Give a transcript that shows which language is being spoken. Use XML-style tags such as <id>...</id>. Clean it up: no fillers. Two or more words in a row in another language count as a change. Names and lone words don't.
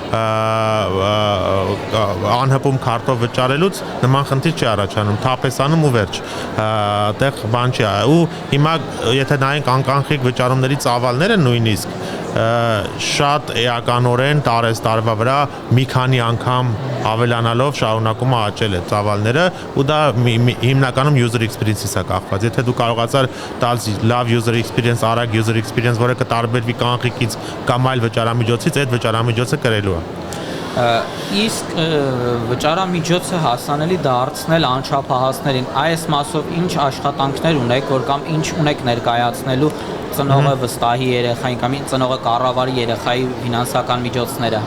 <hy>անհպում քարտով վճարելուց նման խնդիր չի առաջանում, թափ ես անում ու վերջ։ Այդտեղ բան չի, ու հիմա եթե նայենք կանխիկ վճարումների ծավալները նույնիսկ շատ էականորեն տարվա վրա մի քանի անգամ ավելանալով շարունակում է աճել այդ ծավալները, ու դա հիմնականում</hy> <en>user experience-</en> <hy>ից է կախված։ Եթե դու կարողացար տալ լավ</hy> <en>user experience,</en> <hy>արագ</hy> <en>user experience,</en> <hy>որը կտարբերվի կանխիկից կամ այլ վճարամիջոցից, այդ վճարամիջոցը կրելու է։ Իսկ վճարամիջոցը հասանելի դարձնել անչափահասներին, այս մասով ինչ աշխատանքներ ունեք, որ կամ ինչ ունեք ներկայացնելու ծնողը վստահի երեխային կամ ծնողը կառավարի երեխայի ֆինանսական միջոցները։</hy>